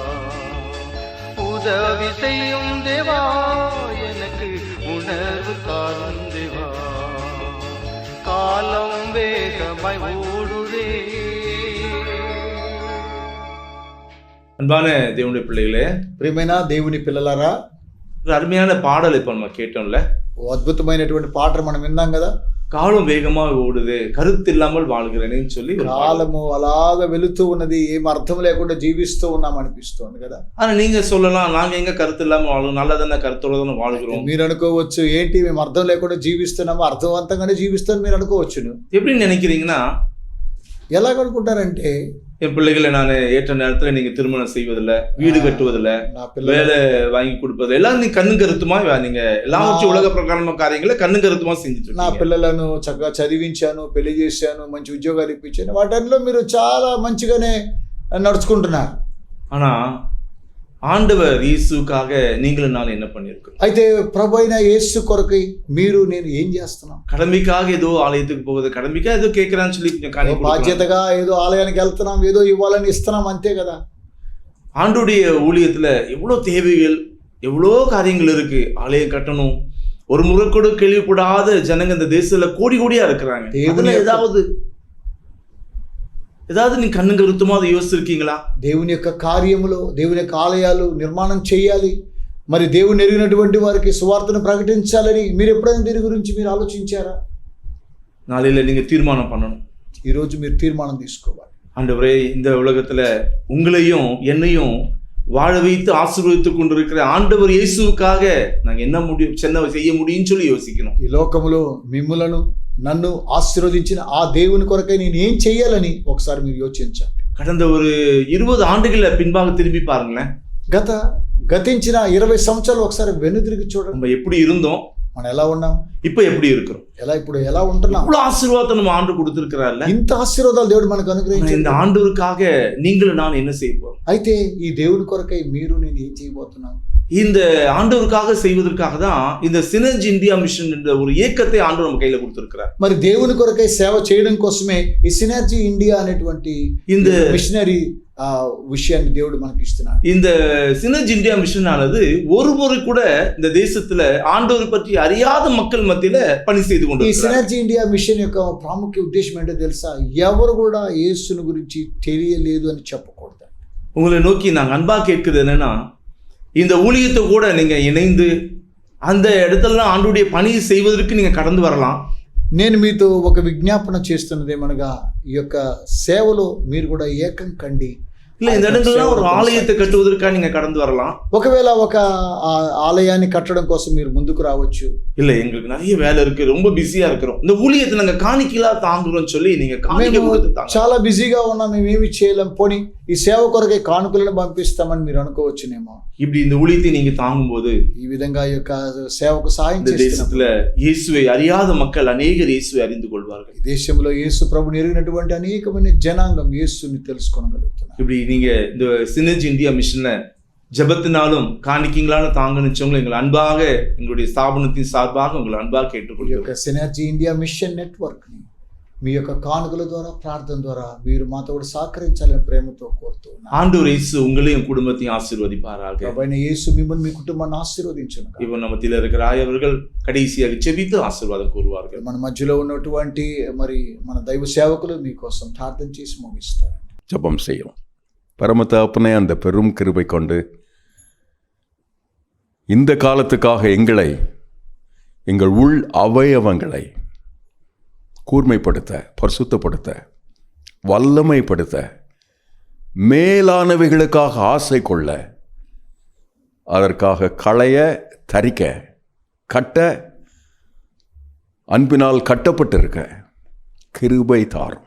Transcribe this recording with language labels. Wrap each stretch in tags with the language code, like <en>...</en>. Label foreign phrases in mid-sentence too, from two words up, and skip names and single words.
<ta>உதவி செய்யும் தேவா, எனக்கு உணர்வு தாரும் தேவா. காலம் வேகமாய் ஓடுதே. அன்பான தேவனுடைய பிள்ளைகளே,</ta> <te>ప్రియమైన దేవుని పిల్లలారా,</te> <ta>ஒரு அருமையான பாடல் இப்ப நம்ம கேட்டோம்ல.</ta> <te>ఓ అద్భుతమైనటువంటి పాటను మనం విన్నాం కదా.</te> <ta>காலம் வேகமா ஓடுது, கருத்து இல்லாமல் வாழ்கிறேன்னு சொல்லி ஒரு பாடல்.</ta> <te>కాలము అలాగా వెళుతూ ఉన్నది, ఏం అర్థం లేకుండా జీవిస్తూ ఉన్నాం అనిపిస్తుంది కదా.</te> <ta>ஆனா நீங்க சொல்லலாம், நாங்க எங்க கருத்து இல்லாம வாழும், நல்லதான கருத்தோட தானே வாழ்கிறோம்.</ta> <te>మీరు అనుకోవచ్చు, ఏంటి మేము అర్థం లేకుండా జీవిస్తున్నాము, అర్థవంతంగానే జీవిస్తాను మీరు అనుకోవచ్చును.</te> <ta>எப்படி நினைக்கிறீங்கன்னா,</ta> <te>ఎలాగ అనుకుంటారంటే,</te> <ta>என் பிள்ளைகளை நான் ஏற்ற நேரத்துல நீங்க திருமணம் செய்வதில்ல, வீடு கட்டுவதில்ல,</ta> <te>నా పిల్లలు</te> <ta>வேலை வாங்கி கொடுப்பது எல்லாம் நீ கண்ணு கருத்துமா நீங்க எல்லாம் வச்சு உலக பிரகாரமான காரியங்களை கண்ணு கருத்துமா செஞ்சுட்டு</ta> <te>నా</te> <ta>இருக்கீங்க.</ta> <te>పిల్లలను చక్కగా చదివించాను, పెళ్లి చేశాను, మంచి ఉద్యోగాలు ఇప్పించాను, వాటిల్లో మీరు చాలా మంచిగానే నడుచుకుంటున్నారు.</te> <ta>ஆனா ஆண்டவர் இயேசுக்காக நீங்களும் நான் என்ன பண்ணிருக்கோம்?</ta> <te>అయితే ప్రభు అయిన యేసు కొరకై మీరు నేను ఏం చేస్తున్నాం?</te> <ta>கடமைக்காக ஏதோ ஆலயத்துக்கு போகுது, கடமைக்காக ஏதோ கேட்கறான்னு சொல்லி கொஞ்சம் காணிக்கை கொடுக்கலாம்.</ta> <te>బాధ్యతగా ఏదో ఆలయానికి వెళ్తున్నాం, ఏదో ఇవ్వాలని ఇస్తున్నాం, అంతే కదా.</te> <ta>ஆண்டுடைய ஊழியத்துல எவ்வளவு தேவைகள், எவ்வளோ காரியங்கள் இருக்கு. ஆலயம் கட்டணும், ஒரு முறை கூட கேள்விப்படாத ஜனங்க இந்த தேசத்துல கோடி கோடியா இருக்கிறாங்க. அதுல ஏதாவது நீ கண்ணு கருத்துமா அதை யோசிச்சிருக்கீங்களா?</ta> <te>దేవుని యొక్క కార్యములో, దేవుని యొక్క ఆలయాలు నిర్మాణం చేయాలి, మరి దేవుని ఎరిగినటువంటి వారికి సువార్తను ప్రకటించాలని మీరు ఎప్పుడైనా దీని గురించి మీరు ఆలోచించారా?</te> <ta>நாளையில நீங்க தீர்மானம் பண்ணணும்.</ta> <te>ఈరోజు మీరు తీర్మానం తీసుకోవాలి.</te> <ta>ஆண்டவரே, இந்த உலகத்துல உங்களையும் என்னையும் வாழ வைத்து ஆசீர்வதித்து கொண்டிருக்கிற ஆண்டவர் இயேசுவுக்காக நாங்க என்ன செய்ய முடியும்னு சொல்லி யோசிக்கணும்.</ta> <te>ఈ లోకములో మిమ్ములను నన్ను ఆశీర్వదించిన ఆ దేవుని కొరకై నేను ఏం చెయ్యాలని ఒకసారి మీరు యోచించండి.</te> <ta>கடந்த ஒரு 20 ஆண்டுகள பின்பாக திரும்பி பாருங்களேன்.</ta> <te>గతించిన 20 సంవత్సరాలు ఒకసారి వెనుదిరిగి చూడండి.</te> <ta>நம்ம எப்படி இருந்தோம்,</ta> <te>మనం ఎలా ఉన్నాం,</te> <ta>இப்ப எப்படி இருக்கிறோம்,</ta> <te>ఇప్పుడు ఎలా ఉంటున్నాం.</te> <ta>இவ்வளவு ஆசீர்வாதத்தை நம்ம ஆண்டு கொடுத்திருக்கிறார்ல.</ta> <te>ఇంత ఆశీర్వాదాలు దేవుడు మనకు అనుగ్రహించాడు.</te> <ta>இந்த ஆண்டவருக்காக நீங்களும் நான் என்ன செய்ய போறோம்?</ta> <te>అయితే ఈ దేవుని కొరకై మీరు నేను ఏం చేయబోతున్నాం?</te> <ta>இந்த ஆண்டவருக்காக செய்வதற்காக தான் இந்த சினர்ஜி இந்தியா மிஷன் என்ற ஒரு இயக்கத்தை ஆண்டவர் நம்ம கையில கொடுத்திருக்கிறார்.</ta> <te>మరి దేవుని కొరకై సేవ చేయడం కోసమే ఈ సినర్జీ ఇండియా అనేటువంటి இந்த మిషనరీ விஷயாన్ని దేవుడు మనకి ఇస్తున్నాడు.</te> <ta>இந்த சினர்ஜி இந்தியா மிஷன் ஆனது ஒரு முறை கூட இந்த தேசத்துல ஆண்டவரை பற்றி அறியாத மக்கள் மத்தியில பணி செய்து கொண்டு</ta> <te>ఈ సినర్జీ ఇండియా మిషన్ యొక్క ప్రాముఖ్య ఉద్దేశం ఏంటో తెలుసా? ఎవరు కూడా యేసుని గురించి తెలియలేదు అని చెప్పకూడదు.</te> <ta>உங்களை நோக்கி நாங்க அன்பா கேட்கிறது என்னன்னா, இந்த ஊழியத்தை கூட நீங்க இணைந்து அந்த இடத்துல ஆண்டவருடைய பணி செய்வதற்கு நீங்க கடந்து வரலாம்.</ta> <te>నేను మీతో ఒక విజ్ఞాపన చేస్తున్నది ఏమనగా, ఈ యొక్క సేవలో మీరు కూడా ఏకం కండి.</te> <ta>இல்ல இந்த இடங்கள்ல ஒரு ஆலயத்தை கட்டுவதற்காக நீங்க கடந்து வரலாம்.</ta> <te>ఒకవేళ ఒక ఆలయాన్ని కట్టడం కోసం మీరు ముందుకు రావచ్చు.</te> <ta>இல்ல எங்களுக்கு நிறைய வேலை இருக்கு, ரொம்ப பிஸியா இருக்கிறோம், இந்த ஊழியத்தை நாங்க காணிக்கையா தாங்குறோம்னு சொல்லி நீங்க காணிக்கை கொடுத்து தாங்க.</ta> <te>చాలా బిజీగా ఉన్నాం, మేము ఏమి చేయలేం, పోనీ ఈ సేవ కొరకై కానుకలను పంపిస్తామని మీరు అనుకోవచ్చునేమో.</te> <ta>இப்படி இந்த ஊழியத்தை நீங்க தாங்கும்போது</ta> <te>ఈ విధంగా ఈ యొక్క సేవకు సహాయం</te> <ta>இந்த தேசத்துல இயேசுவை அறியாத மக்கள் அநேகர் இயேசுவை அறிந்து கொள்வார்கள்.</ta> <te>ఈ దేశంలో యేసు ప్రభువుని ఎరిగినటువంటి అనేకమైన జనాంగం యేసుని తెలుసుకోగలుగుతున్నారు.</te> <ta>இப்படி நீங்க இந்த சினர்ஜி இந்தியா மிஷன்ல ஜெபத்தினாலும் காணிக்கைங்களாலும் தாங்கணுச்சவங்களை எங்களை அன்பாக எங்களுடைய ஸ்தாபனத்தின் சார்பாக உங்களை அன்பாக கேட்டுக்கொள்கிறோம்.</ta> <te>సినర్జీ ఇండియా మిషన్ నెట్వర్క్ ని మీ యొక్క కానుకల ద్వారా ప్రార్థన ద్వారా మీరు మాతో కూడా సహకరించాలని ప్రేమతో కోరుతున్నాను.</te> <ta>ஆண்டவர் இயேசு உங்களையும் குடும்பத்தையும் ஆசீர்வதிப்பாராக.</ta> <te>ప్రభువైన యేసు మిమ్మల్ని మీ కుటుంబాన్ని ఆశీర్వదించును.</te> <ta>இப்போ நம்ம மத்தியில இருக்கிற ஆயவர்கள் கடைசியாக ஜெபித்து ஆசீர்வாதம் கூறுவார்கள்.</ta> <te>మన మధ్యలో ఉన్నటువంటి మరి మన దైవ సేవకులు మీకోసం ప్రార్థన చేసి ముగిస్తారు.</te> <ta>ஜெபம் செய்யும். பரமதகப்பனே, அந்த பெரும் கிருபை கொண்டு இந்த காலத்துக்காக எங்களை, எங்கள் உள் அவயவங்களை கூர்மைப்படுத்த, பரிசுத்தப்படுத்த, வல்லமைப்படுத்த, மேலானவைகளுக்காக ஆசை கொள்ள, அதற்காக களைய, தரிக்க, கட்ட, அன்பினால் கட்டப்பட்டிருக்க கிருபை தாரும்.</ta>